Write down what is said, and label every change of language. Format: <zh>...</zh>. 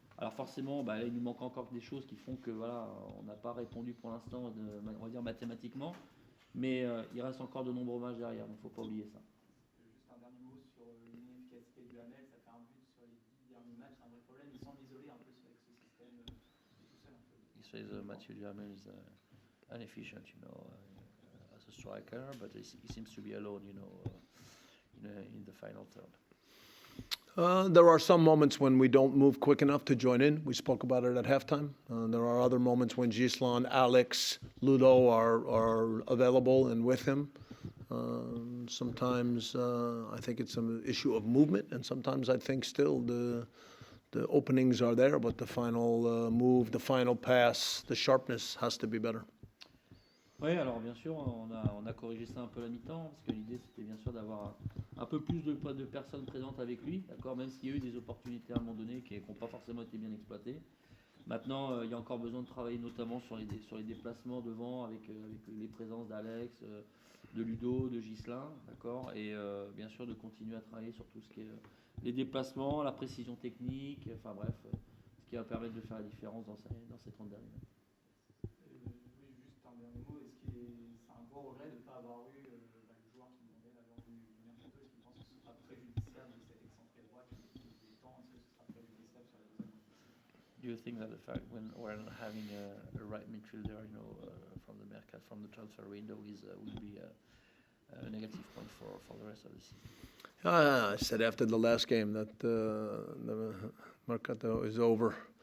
<fr>Alors forcément, là, il nous manque encore des choses qui font que voilà, on n'a pas répondu pour l'instant, on va dire mathématiquement, mais il reste encore de nombreux matchs derrière, donc il ne faut pas oublier ça. Juste un dernier mot sur l'inefficacité du Hamel, ça fait un but sur les 10 derniers matchs, c'est un vrai problème, il semble isolé un peu avec ce système, tout seul un peu.</fr> <en>He says Mathieu Duhamel is inefficient, as a striker, but he seems to be alone, in the final third. There are some moments when we don't move quick enough to join in. We spoke about it at halftime. There are other moments when Gislan, Alex, Ludo are available and with him. Sometimes I think it's an issue of movement, and sometimes I think still the openings are there, but the final move, the final pass, the sharpness has to be better.</en> <fr>Oui, alors bien sûr, on a corrigé ça un peu à la mi-temps, parce que l'idée c'était bien sûr d'avoir un peu plus de personnes présentes avec lui, d'accord, même s'il y a eu des opportunités à un moment donné qui n'ont pas forcément été bien exploitées. Maintenant, il y a encore besoin de travailler notamment sur les déplacements devant, avec les présences d'Alex, de Ludo, de Ghislain, d'accord, et bien sûr de continuer à travailler sur tout ce qui est les déplacements, la précision technique, enfin bref, ce qui va permettre de faire la différence dans ces 30 derniers matchs. Oui, juste un dernier mot, c'est un gros regret de ne pas avoir eu le joueur qui demandait la lors du mercato? Est-ce qu'il pense que ce sera préjudiciable de cet excentré droit qui détend? Est-ce que ce sera préjudiciable sur la deuxième moitié?</fr> <en>Do you think that the fact when we're not having a right midfielder, from the transfer window will be a negative point for the rest of the season? I said after the last game that the Mercato is over.</en>